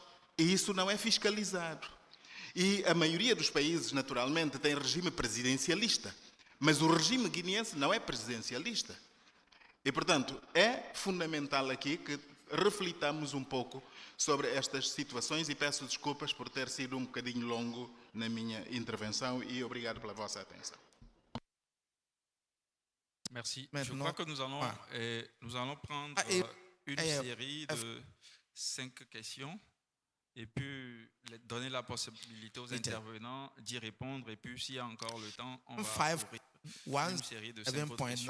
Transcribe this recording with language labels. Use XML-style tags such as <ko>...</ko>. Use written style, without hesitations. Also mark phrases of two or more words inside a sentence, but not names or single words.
<pt>E isso não é fiscalizado. E a maioria dos países, naturalmente, tem regime presidencialista. Mas o regime guineense não é presidencialista. E, portanto, é fundamental aqui que reflitamos pouco sobre estas situações e peço desculpas por ter sido bocadinho longo na minha intervenção e obrigado pela vossa atenção.</pt> <fr>Merci. Maintenant, Je crois que nous allons prendre une série de 5 questions et puis donner la possibilité aux intervenants d'y répondre. Et puis, s'il y a encore le temps, on va ouvrir une série de 5 autres questions.</fr>